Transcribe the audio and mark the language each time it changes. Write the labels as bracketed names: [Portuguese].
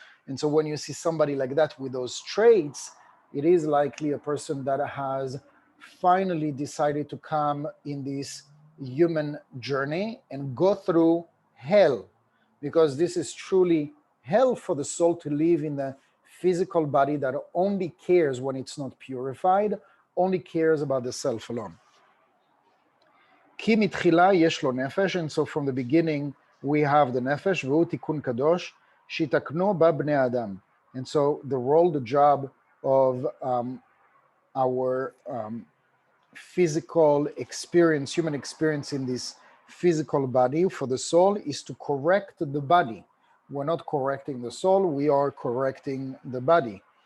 [English] And so when you see somebody like that with those traits, it is likely a person that has finally decided to come in this human journey and go through hell because this is truly hell for the soul to live in the physical body that only cares when it's not purified, only cares about the self alone. [Hebrew] כי מתחילה יש לו נפש, [English] and so from the beginning we have the nefesh, [Hebrew] והוא תיקון קדוש, שיתקנו בה בני אדם. [English] And so the role, the job of our physical experience, human experience in this physical body for the soul is to correct the body. We're not correcting the soul, we are correcting the body.